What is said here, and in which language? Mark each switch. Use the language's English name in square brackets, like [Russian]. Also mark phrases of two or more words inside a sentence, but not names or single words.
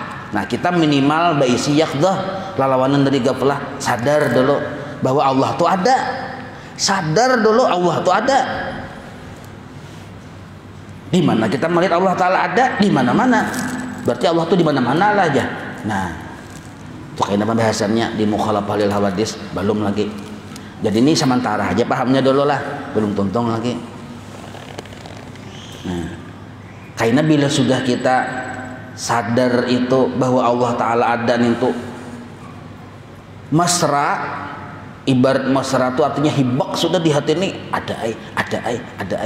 [Indonesian] Nah kita minimal berisi yaqdah, lalawanan dari gaflah, sadar dulu bahwa Allah itu ada, sadar dulu Allah itu ada. Di mana kita melihat Allah Ta'ala ada? Di mana-mana. Berarti Allah itu di mana-mana lah aja. Nah itu kayak pembahasannya di [Arabic] mukhalafah lil hawadis [Indonesian] belum lagi. [Banjar] Jadi ini sementara aja pahamnya dulu lah, belum tuntung lagi. Nah karena bila sudah kita sadar itu bahwa Allah Ta'ala ada itu mesra, ibarat mesra itu artinya hibak sudah di hati ini, ada ai.